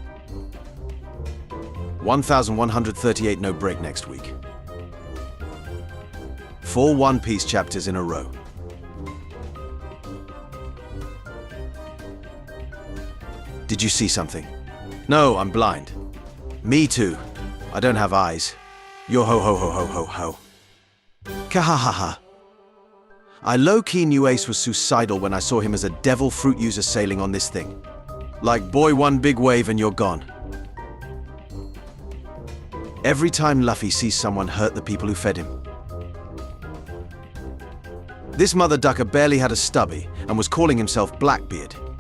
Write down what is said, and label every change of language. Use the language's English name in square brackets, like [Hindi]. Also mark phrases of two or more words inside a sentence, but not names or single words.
[English] 1138, no break next week. 4 One Piece chapters in a row. Did you see something? No, I'm blind. Me too. I don't have eyes. Yo ho ho ho ho ho ho. Kahahaha. I low-key knew Ace was suicidal when I saw him as a devil fruit user sailing on this thing. Like, boy, one big wave and you're gone. Every time Luffy sees someone hurt the people who fed him. This mother ducker barely had a stubby and was calling himself Blackbeard.